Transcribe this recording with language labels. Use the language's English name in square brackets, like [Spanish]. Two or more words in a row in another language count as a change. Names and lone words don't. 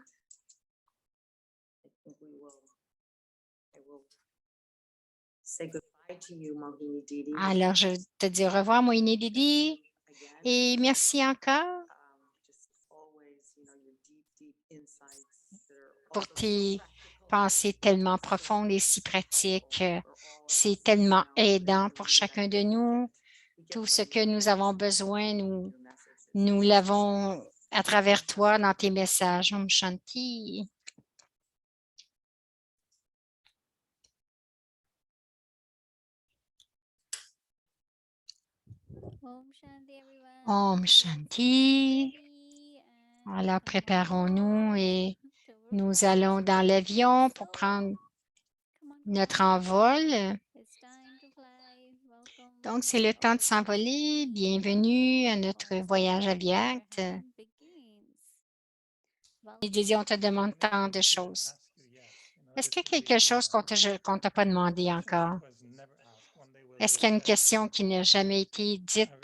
[French] Alors, je te dis au revoir, Mohini Didi, et merci encore pour tes pensées tellement profondes et si pratiques. C'est tellement aidant pour chacun de nous. Tout ce que nous avons besoin, nous l'avons à travers toi dans tes messages. [Hindi] Om Shanti. Om Shanti, [English] everyone. [Hindi] Om Shanti. [English] Ready [French] Alors, [English] and [French] préparons-nous et [English] towards [French] nous allons dans l'avion pour prendre [English] come on, [French] notre envol. [English] it's time to fly. Welcome. [French] Donc, c'est le temps de s'envoler. Bienvenue à notre voyage aviatique. [English] Begins. [French] Et Didier, on te demande tant de choses. Est-ce qu'il y a quelque chose qu'on ne t'a pas demandé encore? Est-ce qu'il y a une question qui n'a jamais été dite?